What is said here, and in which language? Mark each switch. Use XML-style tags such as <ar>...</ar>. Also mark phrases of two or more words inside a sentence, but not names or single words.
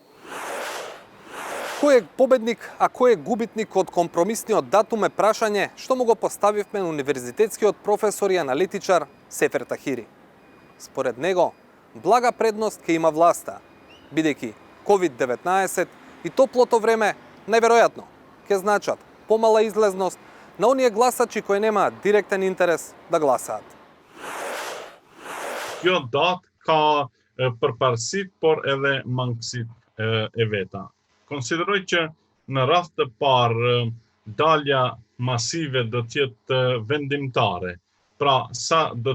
<mk>Кој е победник, а кој е губитник од компромисниот датум е прашање што му го поставивме на универзитетскиот професор и аналитичар Сефер Тахири. Според него, блага предност ќе има власта, бидејќи COVID-19 и топлото време најверојатно ќе значат помала излезност на оние гласачи кои немаат директен интерес да гласаат.</mk> <sq>Kjo datë ka përparësit, por edhe mangësit e veta. Konsideroj që në rast të parë dalja masive do të jetë vendimtare Pra sa do</sq>